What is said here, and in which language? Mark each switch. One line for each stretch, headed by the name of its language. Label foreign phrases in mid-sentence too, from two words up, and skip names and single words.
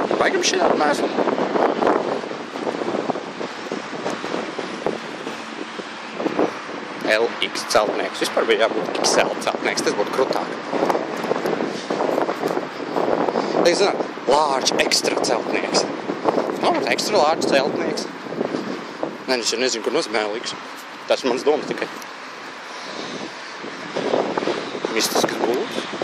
Latvian: Vajag šī tādu mēslu. LX celtnieks. Vispār bija jābūt XL celtnieks. Tas būtu krutāk. Es zinu,
English: large extra celtnieks. Extra large celtnieks.
Latvian: Nē, es jau nezinu, kur nozīmē LX. Tas mans domas tikai. Mistiskas būs.